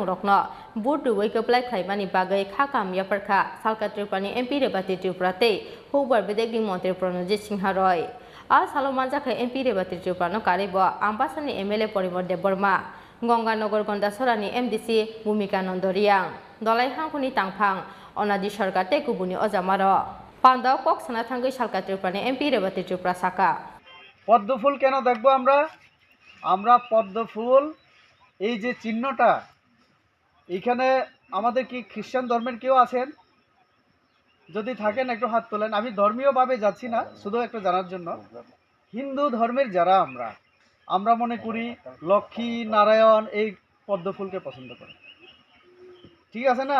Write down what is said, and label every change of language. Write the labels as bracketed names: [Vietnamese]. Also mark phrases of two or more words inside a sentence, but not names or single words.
[Kok Borok] rokno bud duwei keplai khaimani bagai khakam yaparkha salka tripani MP rebati tripura tei houbar bedegni mantri Pranojit Singha Roy a salo manjaka MP rebati tripura no karibo ambasani MLA Porimor Deborma Gonganagar Gondasarani MDC Bhumika Nandoriang dolai hangkoni tangphang onadi sarkar tei kubuni ojamaro পান্ডা কক সানা থাঙ্গই সালকা ত্রিপুরানি এমপি রেবতী ত্রিপুরা শাখা [Bangla] পদ্ম ফুল কেন দেখবো আমরা পদ্ম ফুল এই যে চিহ্নটা এইখানে আমাদের কি খ্রিস্টান ধর্মের কেউ আছেন যদি থাকেন একটু হাত তোলেন আমি ধর্মীয়ভাবে যাচ্ছি না শুধু একটু জানার জন্য হিন্দু ধর্মের যারা আমরা মনে করি লক্ষ্মী নারায়ণ এই পদ্ম ফুলকে পছন্দ করি ঠিক আছে না?